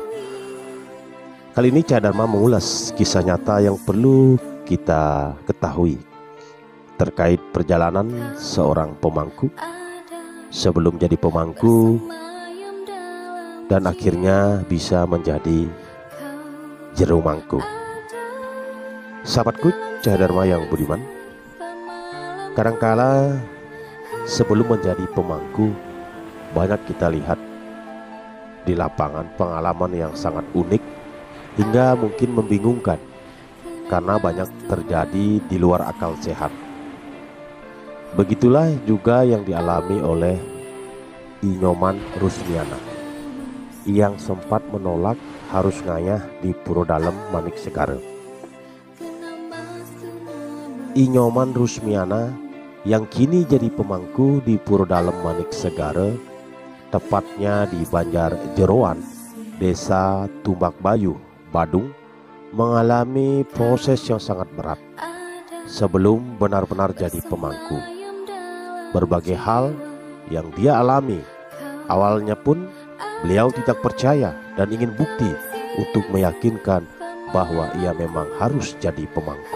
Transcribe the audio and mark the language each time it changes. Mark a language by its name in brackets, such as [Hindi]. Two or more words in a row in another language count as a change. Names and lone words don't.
[Indonesian] Kali ini Cahaya Dharma mengulas kisah nyata yang perlu kita ketahui terkait perjalanan seorang pemangku sebelum jadi pemangku dan akhirnya bisa menjadi jero mangku. Sahabatku Cahaya Dharma yang budiman, kadangkala sebelum menjadi pemangku banyak kita lihat di lapangan pengalaman yang sangat unik hingga mungkin membingungkan karena banyak terjadi di luar akal sehat. Begitulah juga yang dialami oleh Inyoman Rusmiana yang sempat menolak harus ngayah di Puro Dalem Manik Segara. Inyoman Rusmiana yang kini jadi pemangku di Puro Dalem Manik Segara, tepatnya di Banjar Jeroan, Desa Tumbak Bayu, Badung, mengalami proses yang sangat berat sebelum benar-benar jadi pemangku. Berbagai hal yang dia alami, awalnya pun beliau tidak percaya dan ingin bukti untuk meyakinkan bahwa ia memang harus jadi pemangku.